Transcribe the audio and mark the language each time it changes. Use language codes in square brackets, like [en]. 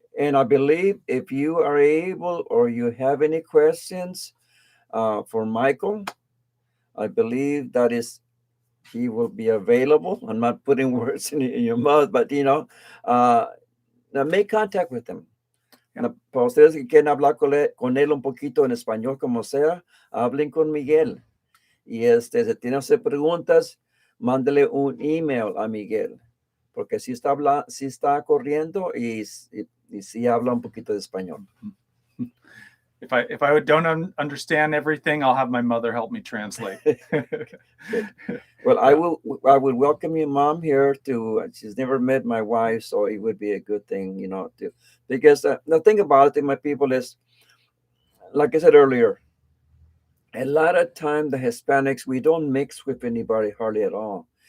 [en] And I believe if you are able or you have any questions for Michael, I believe that is he will be available. I'm not putting words in your mouth, but you know, make contact with him. [es] Para ustedes que quieren hablar con él un poquito en español, como sea, hablen con Miguel. Y si tienen preguntas, mándele un email a Miguel, porque sí está corriendo y sí habla un poquito de español. [en] If I don't understand everything, I'll have my mother help me translate. Well, I would welcome your mom here she's never met my wife, so it would be a good thing, you know, because the thing about it, my people, is, like I said earlier, a lot of time the Hispanics, we don't mix with anybody hardly at all.